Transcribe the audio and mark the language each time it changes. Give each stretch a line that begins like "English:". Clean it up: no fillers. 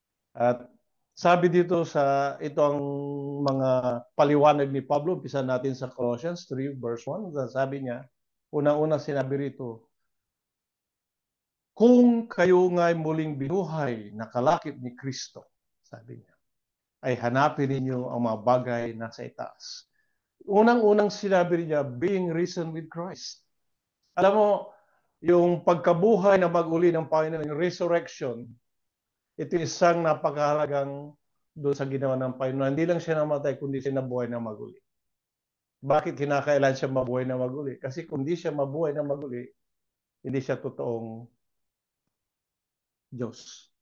Filipino: At sabi dito ito ang mga paliwanag ni Pablo, umpisa natin sa Colossians 3 verse 1. Sabi niya, unang-una sinabi rito, kung kayo nga'y muling binuhay na kalakip ni Kristo, sabi niya, ay hanapin ninyo ang mga bagay nasa itaas. Unang-unang sinabi niya,
English: being risen with Christ.
Filipino: Alam mo, yung pagkabuhay na mag-uli ng Panginoon, yung resurrection, ito isang napakahalagang doon sa ginawa ng Panginoon. Hindi lang siya namatay, kundi siya nabuhay na mag-uli. Bakit kinakailan siya mabuhay na mag-uli? Kasi kung hindi siya mabuhay na mag-uli, hindi siya totoong Diyos.